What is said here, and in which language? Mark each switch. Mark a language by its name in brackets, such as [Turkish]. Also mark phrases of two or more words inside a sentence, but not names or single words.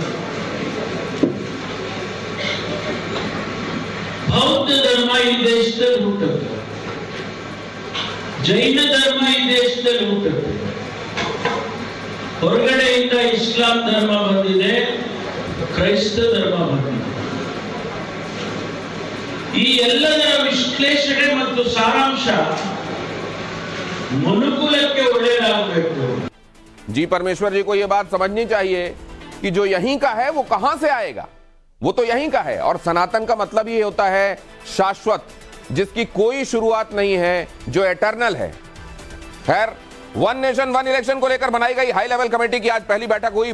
[Kannada] ಬೌದ್ಧ ಧರ್ಮ ಈ ದೇಶದಲ್ಲಿ ಹುಟ್ಟುತ್ತೆ, ಜೈನ ಧರ್ಮ ಈ ದೇಶದಲ್ಲಿ ಹುಟ್ಟುತ್ತೆ, ಹೊರಗಡೆಯಿಂದ ಇಸ್ಲಾಂ ಧರ್ಮ ಬಂದಿದೆ, ಕ್ರೈಸ್ತ ಧರ್ಮ ಬಂದಿದೆ. ಈ ಎಲ್ಲದರ ವಿಶ್ಲೇಷಣೆ ಮತ್ತು ಸಾರಾಂಶ ಮನುಕುಲಕ್ಕೆ ಒಳ್ಳೆಯದಾಗಬೇಕು. [Hindi] जी परमेश्वर जी को यह बात समझनी चाहिए कि जो यहीं का है वो कहां से आएगा, वो तो यहीं का है। और सनातन का मतलब ये होता है शाश्वत, जिसकी कोई शुरुआत नहीं है, जो एटर्नल है। खैर, वन नेशन वन इलेक्शन को लेकर बनाई गई [English] high level committee [Hindi] की आज पहली बैठक हुई।